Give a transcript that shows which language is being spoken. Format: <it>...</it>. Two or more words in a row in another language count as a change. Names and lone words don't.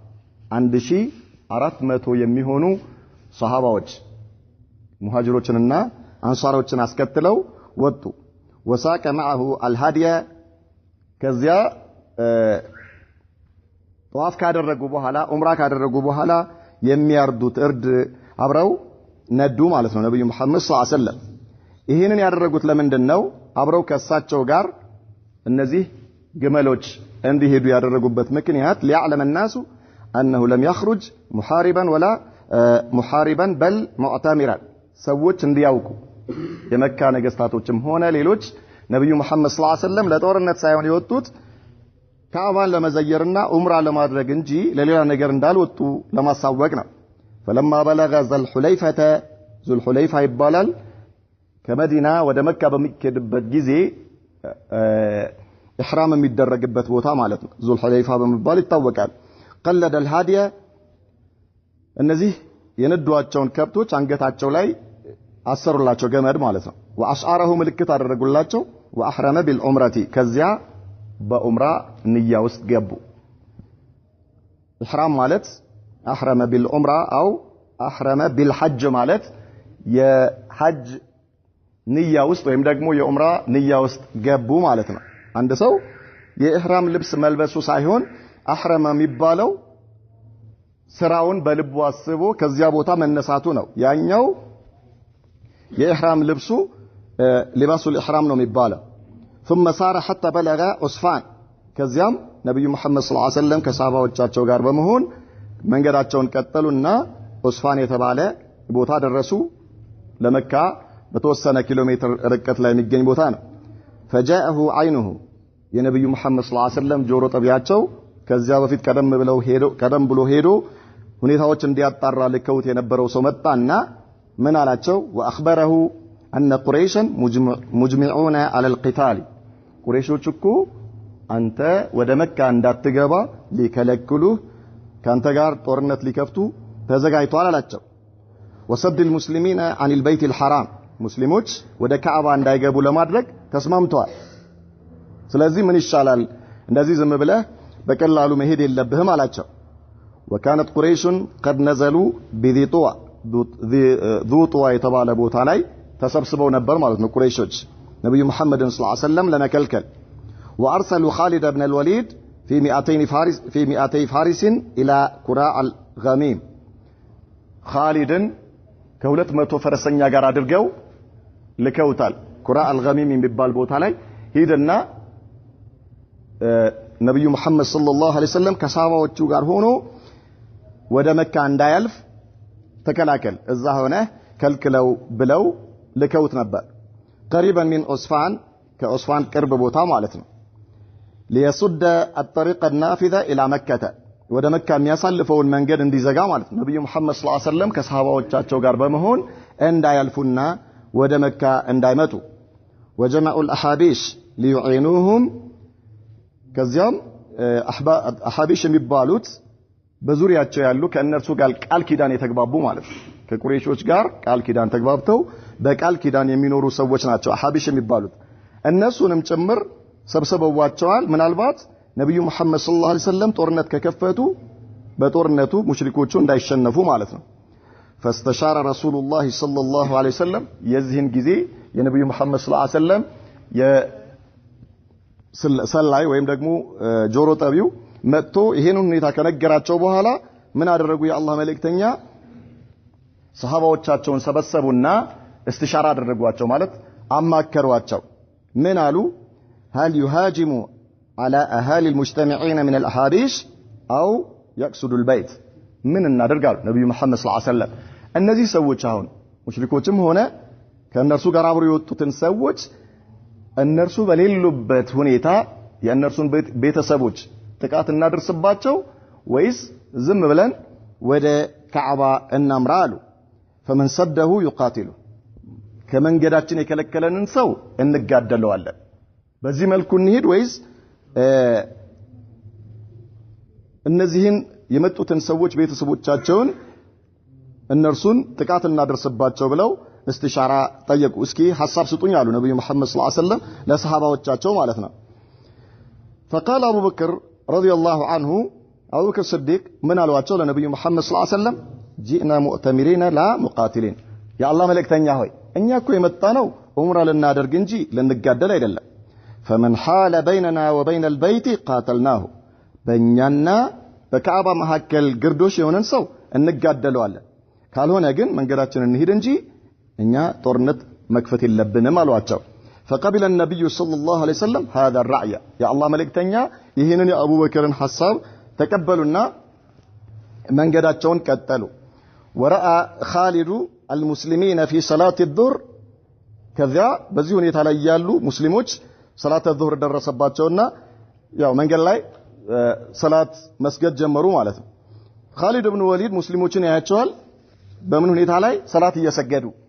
<am>1400 የሚሆኑ ሷሃባዎች ሙሃጅሮችንና አንሷሮችን አስከትለው ወጡ</am> <ar>وساق معه الهدي</ar> <am>ከዚያ ጧፍ ካደረጉ በኋላ ዑምራ ካደረጉ በኋላ የሚያርዱት እርድ አብረው ነዱ ማለት ነው ነብዩ መሐመድ</am> <ar>صلى الله عليه وسلم</ar> <am>ይሄንን ያደረጉት ለምንድነው አብረው ከሳቸው ጋር እነዚህ ግመሎች እንዲሄዱ ያደረጉበት ምክንያት</am> <ar>ليعلم الناس انه لم يخرج محاربا ولا محاربا بل معتمرا</ar> <am>ሰዎች እንዲያውቁ የመካ ነገስታቶችም ሆነ ሌሎች ነብዩ መሐመድ</am> <ar>صلى الله عليه وسلم</ar> <am>ለጦርነት ሳይሆን የወጡት ካዕባን ለመዘየርና ዑምራ ለማድረግ እንጂ ለሌላ ነገር እንዳልወጡ ለማሳወቅ ነው</am> <ar>فلما بلغ ذو الحليفة</ar> <am>ይባላል ከመዲና ወደ መካ በሚከድበት ጊዜ ኢህራም የሚደረግበት ቦታ ማለት ነው</am> <ar>ذو الحليفة</ar> <am>በመባል ይታወቃል</am> <ar>قلد الهادي</ar> <am>እነዚህ የነዷቸውን ከብቶች አንገታቸው ላይ አሰሩላቸው ገመድ ማለት ነው واشعاره ምልክት አደረጉላቸው</am> <ar>واحرم بالعمره</ar> <am>ከዚያ በዑምራ ንያ ውስጥ ገቡ ኢህራም ማለት</am> <ar>احرم بالعمره او احرم بالحج</ar> <am>ማለት የሐጅ ንያ ውስጥ ወይም ደግሞ የዑምራ ንያ ውስጥ ገቡ ማለት ነው አንድ ሰው የኢህራም ልብስ መልበሱ ሳይሆን አህረመ የሚባለው ስራውን በልቡ አስቦ ከዚያ ቦታ መነሳቱ ነው ያኛው የኢህራም ልብሱ</am> <ar>لباس الإحرام</ar> <am>ነው የሚባለው</am> <ar>ثم سار حتى بلغ عصفان</ar> <am>ከዚያም ነብዩ መሐመድ</am> <ar>صلى الله عليه وسلم</ar> <am>ከሳባዎቻቸው ጋር በመሆን መንገዳቸውን ቀጠሉና ዑስፋን የተባለ ቦታ ደረሱ ለመካ በተወሰነ ኪሎ ሜትር ርቀት ላይ የሚገኝ ቦታ ነው</am> <ar>فجاءه عينه</ar> <am>የነብዩ መሐመድ ሰለላሁ</am> <ar>عليه وسلم</ar> <am>ጆሮ ጠቢያቸው ከዚያ በፊት ቀደም ብሎ ሄዶ ሁኔታዎች እንዲያጣራ ልከውት የነበረው ሰው መጣና ምን አላቸው</am> <ar>واخبره ان قريشا مجمعون على القتال</ar> <am>ቁረይሾች እኮ አንተ ወደ መካ እንዳትገባ ሊከለክሉህ ካንተ ጋር ጦርነት ሊከፍቱ ተዘጋጅተዋል አላቸው</am> <ar>وصد المسلمين عن البيت الحرام</ar> <am>ሙስሊሞች ወደ ካዕባ እንዳይገቡ ለማድረግ ተስማምተዋል ስለዚህ ምን ይሻላል እንደዚህ ዝም ብለህ በቀላሉ መሄድ የለብህም አላቸው</am> <ar>وكانت قريش قد نزلوا بذي طوى</ar> <am>የተባለ ቦታ ላይ ተሰብስበው ነበር ማለት ነው ቁረይሾች ነብዩ መሐመድን</am> <ar>صلى الله عليه وسلم</ar> <am>ለመከልከል</am> <ar>وارسلوا خالد بن الوليد في 200 فارس الى قراء الغميم</ar> <am>خالدን ከ200 ፈረሰኛ ጋር አድርገው ልከውታል</am> <ar>قراء الغميم</ar> <am>የሚባል ቦታ ላይ ሄደና ነብዩ መሐመድ</am> <ar>صلى الله عليه وسلم</ar> <am>ከሳባዎቹ ጋር ሆኖ ወደ መካ እንዳያልፍ ተከላከል እዛ ሆነ ከልክለው ብለው ልከውት ነበር</am> <ar>قريبا من عصفان</ar> <am>ከዑስፋን ቅርብ ቦታ ማለት ነው</am> <ar>ليصد الطريق النافذة الى مكة</ar> <am>ወደ መካ የሚያሳልፈውን መንገድ እንዲዘጋ ማለት ነው ነብዩ መሐመድ</am> <ar>صلى الله عليه وسلم</ar> <am>ከሳባዎቻቸው ጋር በመሆን እንዳያልፉና ወደ መካ እንዳይመጡ</am> <ar>وجمعوا الاحابيش ليعينوهم</ar> <am>ከዚያም አሐቢሽ የሚባሉት በዙሪያቸው ያሉ ከእነርሱ ጋር ቃል ኪዳን የተግባቡ ማለት ነው ከቁረይሾች ጋር ቃል ኪዳን ተግባብተው በቃል ኪዳን የሚኖሩ ሰዎች ናቸው አሐቢሽ የሚባሉት እነሱንም ጭምር ሰብስበዋቸዋል ምናልባት ነብዩ መሐመድ</am> <ar>صلى الله عليه وسلم</ar> <am>ጦርነት ከከፈቱ በጦርነቱ ሙሽሪኮቹ እንዳይሸነፉ ማለት ነው</am> <ar>فاستشار رسول الله صلى الله عليه وسلم</ar> <am>የዚህን ጊዜ የነብዩ መሐመድ</am> <ar>صلى الله عليه وسلم</ar> <am>ሰላይ ወይም ደግሞ ጆሮ ጠቢው መጥቶ ይሄን ሁኔታ ከነገራቸው በኋላ ምን አደረጉ የአላህ መልእክተኛ ሰሃባዎቻቸውን ሰበሰቡና استشاره አደረጓቸው ማለት አማከሯቸው ምን አሉ</am> <ar>هل يهاجم على اهالي المجتمعين من الاحابيش او يقصد البيت</ar> <am>ምን እናደርጋሉ ነብዩ መሐመድ</am> <ar>صلى الله عليه وسلم</ar> <am>እነዚህ ሰዎች አሁን ሙሽሪኮችም ሆነ ከነርሱ ጋር አብረው የወጡትን ሰዎች እነርሱ በሌሉበት ሁኔታ የእነርሱን ቤተሰቦች ጥቃት እናደርስባቸው ወይስ ዝም ብለን ወደ ካዕባ እናምራ አሉ</am> <ar>فمن صده يقاتل</ar> <am>ከመንገዳችን የከለከለንን ሰው እንጋደለዋለን በዚህ መልኩ እንሂድ ወይስ እነዚህን የመጡትን ሰዎች ቤተሰቦቻቸውን እነርሱን ጥቃት እናደርስባቸው ብለው استشاره ጠየቁ እስኪ ሐሳብ ስጡኝ አሉ ነብዩ መሐመድ</am> <ar>صلى الله عليه وسلم</ar> <am>ለሰሃባዎቻቸው ማለት ነው</am> <ar>فقال ابو بكر رضي الله عنه ابو بكر الصديق من</ar> <am>አሏቸው ለነብዩ መሐመድ</am> <ar>صلى الله عليه وسلم جئنا مؤتمرين لا مقاتلين يا الله</ar> <am>መልእክተኛ ሆይ እኛ እኮ የመጣነው ዑምራ ልናደርግ እንጂ ልንጋደል አይደለም</am> <ar>فمن حال بيننا وبين البيت قاتلناه</ar> <am>በእኛና በካዕባ መሐከል ግርዶሽ የሆነን ሰው እንጋደለዋለን ካልሆነ ግን መንገዳችንን እንሂድ እንጂ እኛ ጦርነት መክፈት የለብንም አሏቸው</am> <ar>فقبل النبي صلى الله عليه وسلم هذا الرأي يا الله</ar> <am>መልእክተኛ ይሄንን የአቡ በከርን ሐሳብ ተቀበሉና መንገዳቸውን ቀጠሉ</am> <ar>ورأى خالد المسلمين في صلاة الظهر كذا</ar> <am>በዚህ ሁኔታ ላይ ያሉ ሙስሊሞች</am> <ar>صلاة الظهر</ar> <am>ደረሰባቸውና ያው መንገድ ላይ ሰላት መስገድ ጀመሩ ማለት ነው خالد بن وليد ሙስሊሞችን ያያቸዋል በምን ሁኔታ ላይ ሰላት እየሰገዱ</am>